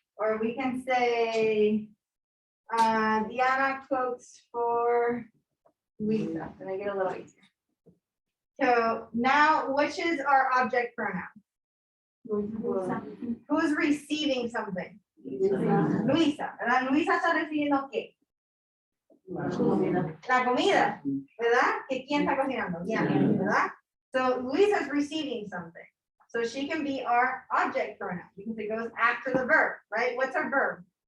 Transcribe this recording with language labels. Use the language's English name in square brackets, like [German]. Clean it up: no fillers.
[English] Or we can say, Diana cooks for Lisa. Can I get a little easier? So now, which is our object pronoun? Who's receiving something? [Spanish] Luisa, ¿verdad? Luisa está recibiendo qué? La comida, ¿verdad? ¿Que quién está cocinando? Diana, ¿verdad? [English] So Luisa is receiving something. So she can be our object pronoun because it goes after the verb, right? What's our verb?